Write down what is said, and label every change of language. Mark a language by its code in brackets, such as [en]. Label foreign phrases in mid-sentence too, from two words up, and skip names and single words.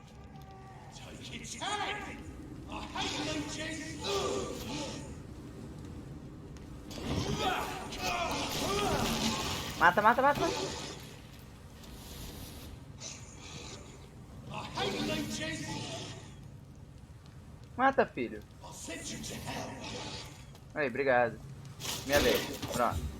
[en] Take its head! I hate leeches! [pt] Mata, mata, mata! [en] I hate leeches! [pt] Mata, filho! [en] I'll send you to hell! [pt] Aí, obrigado. Minha vez. Pronto.